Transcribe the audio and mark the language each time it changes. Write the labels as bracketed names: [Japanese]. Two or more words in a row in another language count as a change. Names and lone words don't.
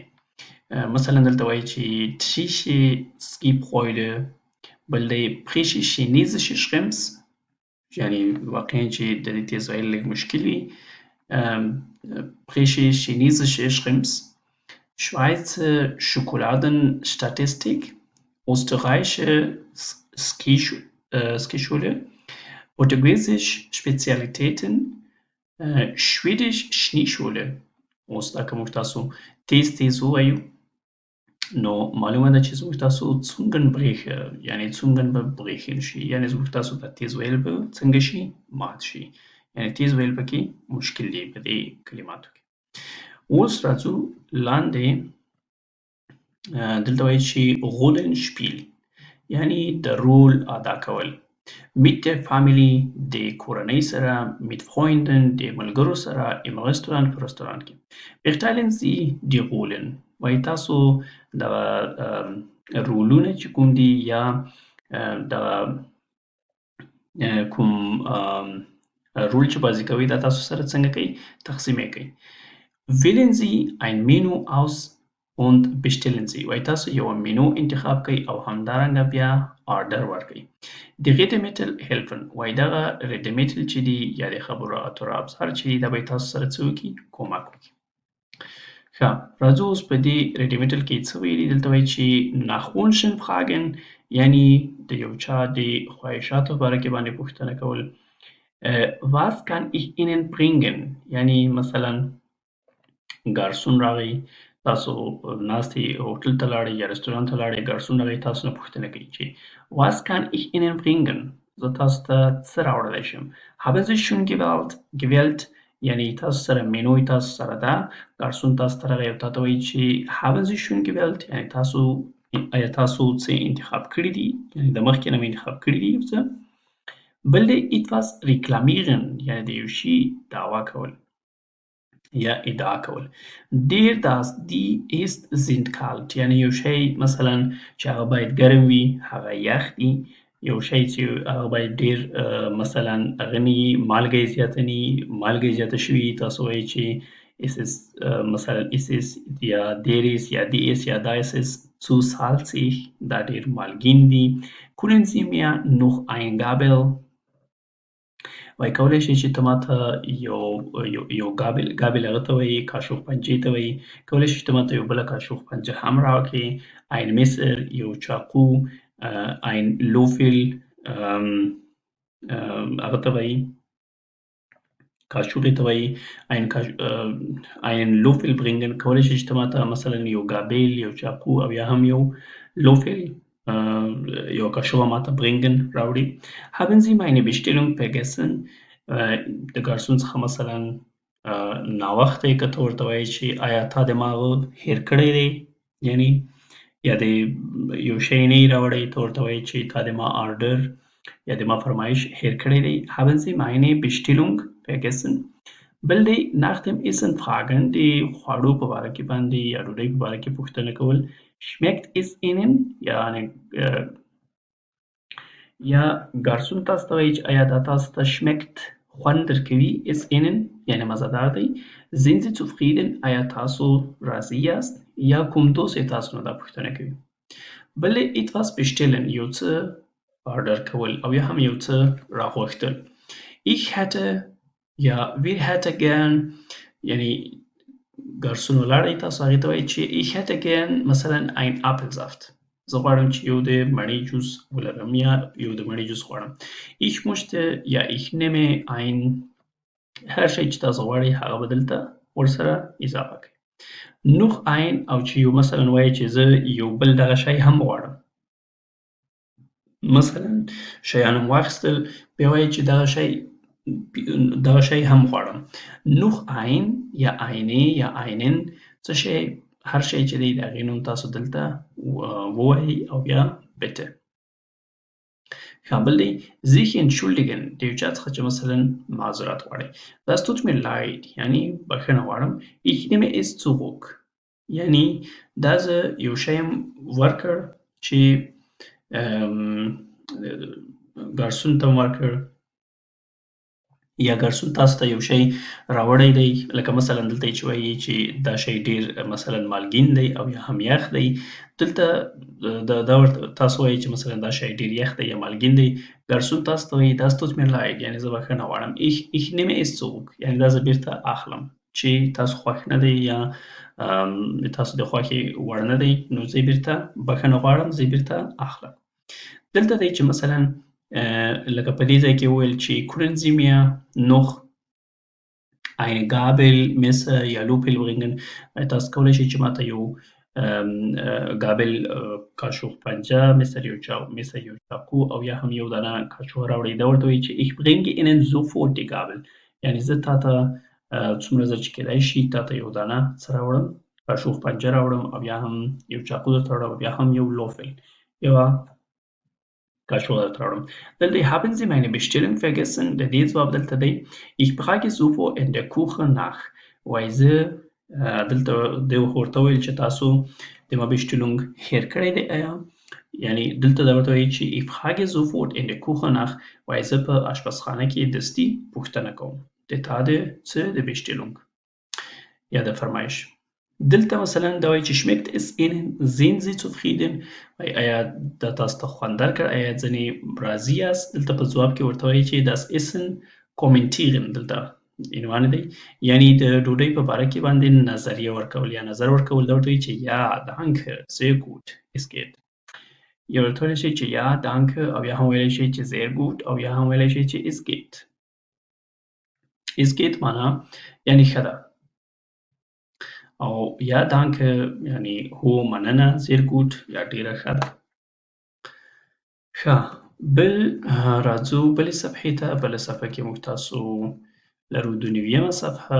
[Pashto] مثلا دلته وایي چې [German] tschechische Skibräule، [Pashto] بل دی [German] präsche chinesische Shrimps، [Pashto] یعنی واقعا چې د دې تیز ویل لږ مشکل وي. [German] präsche chinesische Shrimps، Schweizer Schokoladenstatistik، österreichische Skischule، Portugiesisch Spezialitäten، Schwedisch Schneeschule. [Pashto] اوس دا که موږ تاسو تیز ووایو نو معلومه ده چې زموږ تاسو Zungenbrecher یعنی څنګه به برېښل شي، یعنی زموږ تاسو ته تیز ویل به څنګه شي، مات شي. یعنی تیز ویل پکې مشکل دی په دې کلماتو کې. اوس راځو لاندې، دلته وایي چې Rollenspiel یعنی د رول ادا کول. [German] mit der Family [Pashto] د کورنۍ سره، [German] mit Freunden [Pashto] د ملګرو سره، [German] im Restaurant [Pashto] په رستورانت کې. [German] verteilen Sie die Rollen [Pashto] وایي تاسو د رولونه چې کوم دي یا د کوم رول چې بازي کوي دا تاسو سره څنګه کوي، تقسیم یې کوي. [German] wählen Sie ein Menü aus und bestellen Sie [Pashto] وایي تاسو یو منو انتخاب کوي او همدارنګه بیا آرډر ورکوي. د [German] Redemittel helfen [Pashto] وایي دغه Redemittel چې دي یا د خبرو اترو ابزار چې دي دا به تاسو سره څه وکړي، کومک وکړي. ښه، راځو اوس په دې Redemittel کې څه ویلي. دلته وایي چې [German] nach Wünschen fragen [Pashto] یعنی د یو چا د خواهشاتو په باره کې باندې پوښتنه کول. [German] Was kann ich Ihnen bringen [Pashto] یعنی مثلا ګارسون راغی تاسو ناستې هوټل ته لاړئ یا رستورانت ته لاړئ ګارسون راغی تاسو نه پوښتنه کوي چې [German] was kann ich Ihnen bringen [Pashto] زه تاسو ته څه راوړلی شم [German] haben Sie schon gewählt [Pashto] یعنی تاسو سره مینو تاسو سره ده ګارسون تاسو ته راغی او تاته وایي چې [German] haben Sie schon gewählt [Pashto] یعنی تاسو آیا تاسو څه انتخاب کړي دي یعنی د مخکې نه مې انتخاب کړي دي یو څه بل دی [German] etwas reklamieren [Pashto] یعنی د یو شي دعوا کول یا ادعا کول ډیر [German] das die ist sind kalt [Pashto] یعنی یو شی مثلا چې هغه باید ګرم وي هغه یخ دي یو شی چې هغه باید ډیر مثلا هغه نه وي مالګه یې زیاته نه وي مالګه یې زیاته شوې تاسو وایئ چې [German] es ist [Pashto] مثلا [German] es ist [Pashto] یا [German] der ist [Pashto] یا [German] die ist [Pashto] یا [German] da ist es zu salzig [Pashto] دا ډیر مالګین دي [German] können Sie mir noch ein Gabel [Pashto] وای کولی شي چې ته ماته یو ګابل هغه ته وایي کاشوغ پنجې ته وایي کولی شي چې ته ماته یو بله کاشوغ پنجه هم راکړې [German] ein Messer [Pashto] یو چاقو [German] ein Löffel [Pashto] هغه ته وایي کاشوغې ته وایي [German] einen Löffel bringen [Pashto] کولی شي چې ته ماته مثلا یو ګابل یو چاقو او یا هم یو Löffel یو کاشوغه ماته bringen راوړي [German] haben Sie meine Bestellung vergessen [Pashto] د ګارسون څخه مثلا ناوخته یې که ته ورته وایې چې آیا تا د ما هغه هېر کړی دی یعنی یا د یو شی نه یې راوړی ته ورته وایې چې تا د ما آرډر یا د ما فرمایش هېر کړی دی [German] haben Sie meine Bestellung vergessen [Pashto] بل دی [German] nach dem Essen fragen [Pashto] د خواړو په باره کې باندې یا ډوډۍ په باره کې پوښتنه کول [German] schmeckt es Ihnen [Pashto] یا ګارسون تاسو ته وایي چې آیا دا تاسو ته schmeckt خوند درکوي [German] es Ihnen [Pashto] یعنی مزهدار دی [German] sind Sie zufrieden [Pashto] آیا تاسو راضي یاست یا کوم دوست یې تاسو نه دا پوښتنه کوي بل etwas bestellen یو څه آرډر کول او یا هم یو څه راغوښتل [German] ich hätte [Pashto] یا [German] wir hätte gern [Pashto] یعنی ګارسون ولاړی تاسو هغې ته وایي چې [German] ich hätte gern [Pashto] مثلا [German] ein Apfelsaft [Pashto] زه غواړم چې یو د مڼې جوس ولرم یا یو د مڼې جوس غواړم [German] ich möchte [Pashto] یا [German] ich nehme ein [Pashto] هر شی چې تاسو غواړئ هغه به دلته ورسره اضافه کړئ [German] noch ein [Pashto] او چې یو مثلا وایي چې زه یو بل دغه شی هم غواړم مثلا شیان هم واخیستل بیا وایي چې دغه شی هم غواړم [German] noch ein [Pashto] یا eine یا einen څه شی هر شی چې دی د هغې نوم تاسو دلته ووایئ او بیا bitte بل دی [German] sich entschuldigen [Pashto] د یو چا څخه چې مثلا معذرت غواړئ [German] das tut mir leid [Pashto] یعنی بخښنه غواړم [German] ich nehme es zurück [Pashto] یعنی دا زه یو شی ورکړ چې ګارسون ته ورکړ یا ګارسون تاسو ته یو شی راوړی دی لکه مثلا دلته چې وایي چې دا شی ډیر مثلا مالګین دی او یا هم یخ دی دلته دا ورته تاسو وایي چې مثلا دا شی ډیر یخ دی یا مالګین دی ګارسون تاسو ته وایي [German] das tut mir leid [Pashto] یعنی زه بخښنه غواړم [German] ich nehme es zurück [Pashto] یعنی دا زه بیرته اخلم چې تاسو خوښ نه دی یا تاسو د خوښې وړ نه دی نو زه بیرته بخښنه غواړم زه بیرته اخلم دلته دی چې مثلا لکه په دې ځای کې وویل چې [German] können Sie mir noch eine Gabel, Messer [Pashto] یا Löffel bringen تاسو کولی شئ چې ماته یو ګابل کاشوغ پنجه مثل یو چاقو او یا هم یو دانه کاشوغ راوړئ دا ورته وایي چې [German] ich bringe Ihnen sofort die Gabel [Pashto] یعنی زه تاته څومره ژر چې کیدای شي تاته یو دانه څه راوړم کاشوغ پنجه راوړم او بیا هم یو چاقو درته راوړم او بیا هم یو لوفل یوه کاشوغ درته راوړم دلته [German] haben Sie meine Bestellung vergessen [Pashto] د دې ځواب دلته دی [German] ich frage sofort in der Küche nach [Pashto] وایي زه دلته دی ورته ویل چې تاسو د ما Bestellung هېر کړی دی آیا یعنی دلته دا ورته وایي چې [German] ich frage sofort in der Küche nach [Pashto] وایي زه په اشپزخانه کې دستي پوښتنه کوم د تا د څه د Bestellung یا د فرمایش دلته مثلا دا وایي چې [German] schmeckt es Ihnen sind Sie zufrieden [Pashto] آیا دا تاسو ته خوند درکړ آیا ځینې راضي یاست دلته په ځواب کې ورته وایي چې [German] das Essen kommentieren [Pashto] دلته عنوان دی یعنی د ډوډۍ په باره کې باندې نظریه ورکول یا نظر ورکول دا ورته وایي چې [German] ja danke sehr gut es geht [Pashto] یا ورته ویلی شئ چې [German] ja danke [Pashto] او یا هم ویلی شئ چې [German] sehr gut [Pashto] او یا هم ویلی شئ چې [German] es geht Es geht [Pashto] معنا یعنی ښه ده او یا danke یعنی هو مننه [German] sehr gut [Pashto] یا ډیره ښه ده. ښه بل راځو بلې صفحې ته. بله صفحه کې موږ تاسو لرو ۲ صفحه.